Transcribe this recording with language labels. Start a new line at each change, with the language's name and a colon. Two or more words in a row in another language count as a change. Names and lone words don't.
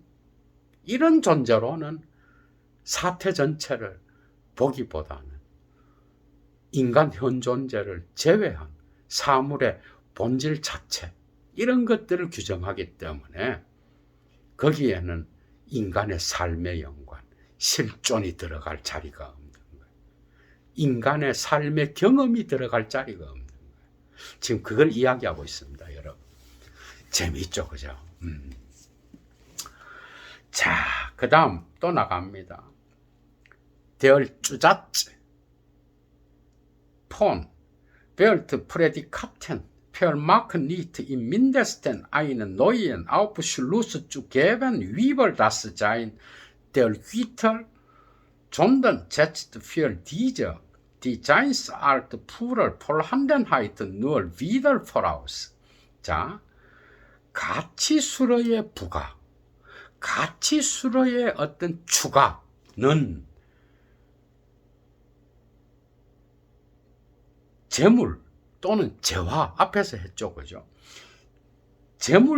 Korean: 이런 존재로는 사태 전체를 보기보다는 인간 현존재를 제외한 사물의 본질 자체, 이런 것들을 규정하기 때문에 거기에는 인간의 삶의 연관, 실존이 들어갈 자리가 없는 거예요. 인간의 삶의 경험이 들어갈 자리가 없는 거예요. 지금 그걸 이야기하고 있습니다, 여러분. 재미있죠, 그죠? 자, 그 다음 또 나갑니다.
German: Der Zusatz von Weltprädikaten vermag nicht im mindesten einen neuen Aufschluss zu geben über das Sein der Güter, sondern setzt für diese die Seinsart purer Vorhandenheit nur wieder voraus.
Korean: 자, 가치수로의 부가, 가치수로의 어떤 추가는 재물 또는 재화, 앞에서 했죠, 그죠?